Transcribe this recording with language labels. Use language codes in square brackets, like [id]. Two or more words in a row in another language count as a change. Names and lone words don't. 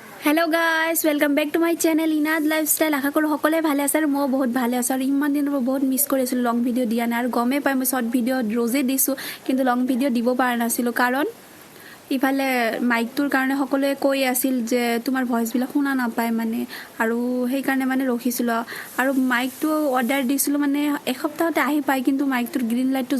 [en] hello guys welcome back to my channel [as] इनाद लाइफस्टाइल [hi] आशा करूँ [as] সকলে ভালে আছে আৰু মই বহুত ভালে আছো আৰু ইমান দিন বহুত মিস কৰিছিলো [en] long video' [as] দিয়া নাই আৰু গমে পাই মই [en] short video' [as] ৰোজে দিছো কিন্তু [en] long video' [as] দিব পৰা নাছিলো কাৰণ ইফালে মাইকটোৰ কাৰণে সকলোৱে কৈ আছিল যে তোমাৰ ভয়েস বিলাক শুনা নাপায় মানে আৰু সেই কাৰণে মানে ৰখিছিল আৰু মাইকটো অৰ্ডাৰ দিছিল মানে এক সপ্তাহতে আহি পায় কিন্তু মাইকটোৰ গ্ৰীণ লাইটটো